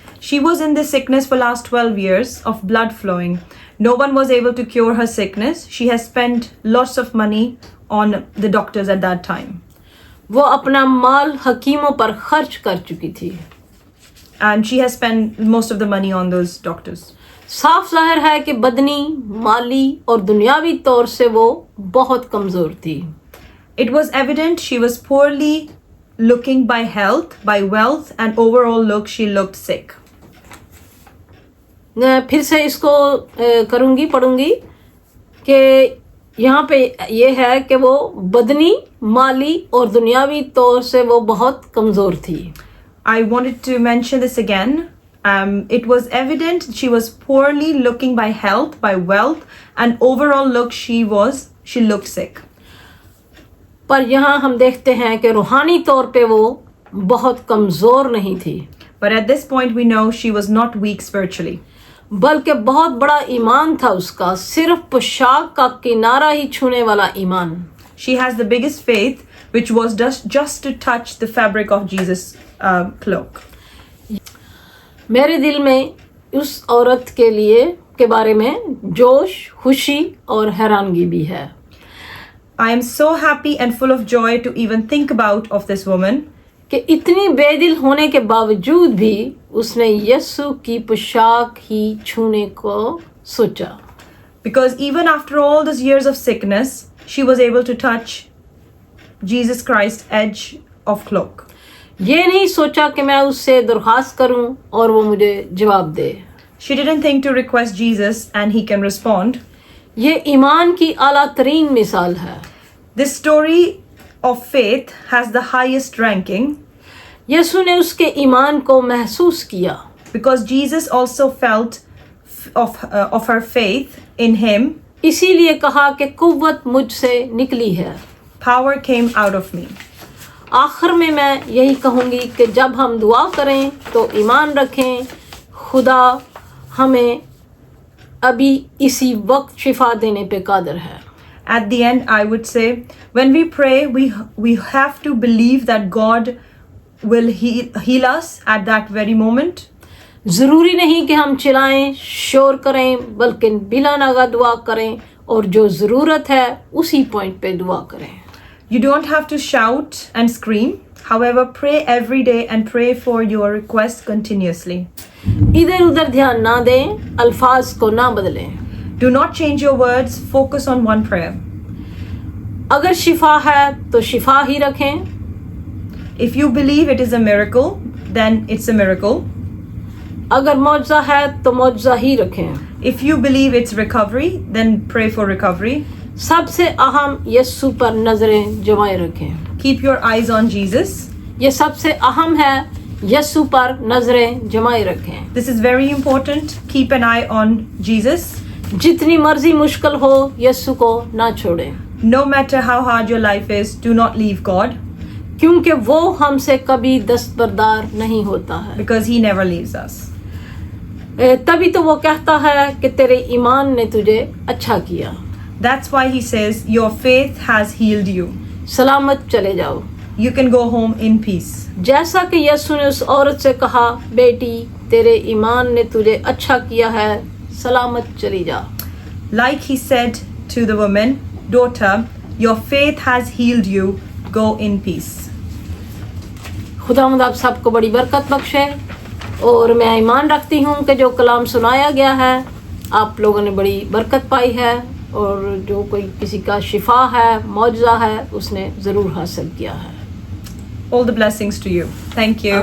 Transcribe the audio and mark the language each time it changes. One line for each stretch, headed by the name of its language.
English: She was in this sickness for last 12 years of blood flowing. No one was able to cure her sickness. She has spent lots of money on the doctors at that time.
Urdu: وہ اپنا مال حکیموں پر خرچ کر چکی تھی.
English: And she has spent most of the money on those doctors.
Urdu: صاف ظاہر ہے کہ بدنی، مالی اور دنیاوی طور سے وہ بہت کمزور تھی.
English: It was evident she was poorly looking by health, by wealth, and overall look she looked sick.
Urdu: پھر سے اس کو پڑھوں گی کہ یہاں پہ یہ ہے کہ وہ بدنی، مالی اور دنیاوی طور سے وہ بہت کمزور تھی.
English: I wanted to mention this again. It was evident she was poorly looking by health, by wealth, and overall look she looked sick.
Urdu: پر یہاں ہم دیکھتے ہیں کہ روحانی طور پہ وہ بہت کمزور نہیں تھی.
English: But at this point we know she was not weak spiritually.
Urdu: بلکہ بہت بڑا ایمان تھا اس کا، صرف پوشاک کا کنارہ ہی چھونے والا ایمان.
English: She has the biggest faith, which was just to touch the fabric of Jesus' cloak.
Urdu: میرے دل میں اس عورت کے بارے میں جوش، خوشی اور حیرانگی بھی ہے.
English: I am so happy and full of joy to even think about of this woman.
Urdu: کہ اتنی بے دل ہونے کے باوجود بھی اس نے یسوع کی پوشاک ہی چھونے کو سوچا.
English: Because even after all those years of sickness, she was able to touch Jesus Christ's edge of cloak.
Urdu: یہ نہیں سوچا کہ میں اس سے درخواست کروں اور وہ مجھے جواب دے.
English: She didn't think to request Jesus and he can respond.
Urdu: یہ ایمان کی اعلیٰ ترین مثال ہے.
English: This story of faith has the highest ranking.
Urdu: یسوع نے اس کے ایمان کو محسوس کیا.
English: Because Jesus also felt of her faith in him.
Urdu: اسی لیے کہا کہ قوت مجھ سے نکلی ہے.
English: Power came out of me.
Urdu: آخر میں یہی کہوں گی کہ جب ہم دعا کریں تو ایمان رکھیں خدا ہمیں ابھی اسی وقت شفا دینے پہ قادر ہے.
English: At the end, I would say, when we pray, we have to believe that God will heal us at that very moment.
Urdu: ضروری نہیں کہ ہم چلائیں، شور کریں، بلکہ بلا ناغہ دعا کریں اور جو ضرورت ہے اسی پوائنٹ پہ دعا کریں.
English: You don't have to shout and scream. However, pray every day and pray for your request continuously.
Urdu: ادھر ادھر دھیان نہ دیں، الفاظ کو نہ بدلیں.
English: Do not change your words. Focus on one prayer.
Urdu: اگر شفا ہے تو شفا ہی رکھیں.
English: If you believe it is a miracle, then it's a miracle.
Urdu: اگر معجزہ ہے تو معجزہ ہی رکھیں.
English: If you believe it's recovery, then pray for recovery.
Urdu: سب سے اہم یسوع پر نظریں جمائے رکھیں.
English: Keep your eyes on Jesus.
Urdu: یہ سب سے اہم ہے، یسوع پر نظریں جمائے رکھیں.
English: This is very important. Keep an eye on Jesus.
Urdu: جتنی مرضی مشکل ہو یسوع کو نہ چھوڑیں.
English: No matter how hard your life is, do not leave God.
Urdu: کیونکہ وہ ہم سے کبھی دستبردار نہیں ہوتا ہے.
English: Because he never leaves us.
Urdu: تبھی تو وہ کہتا ہے کہ تیرے ایمان نے تجھے اچھا کیا.
English: That's why he says, your faith has healed you.
Urdu: سلامت چلے جاؤ.
English: You can go home in peace.
Urdu: جیسا کہ یسوع نے اس عورت سے کہا، بیٹی تیرے ایمان نے تجھے اچھا کیا ہے، سلامت چلی جا.
English: Like he said to the woman, daughter, your faith has healed you. Go in peace.
Urdu: خداوند آپ سب کو بڑی برکت بخشے. اور میں ایمان رکھتی ہوں کہ جو کلام سنایا گیا ہے آپ لوگوں نے بڑی برکت پائی ہے، اور جو کوئی کسی کا شفا ہے، معجزہ ہے، اس نے ضرور حاصل کیا ہے.
English: All the blessings to you. Thank you.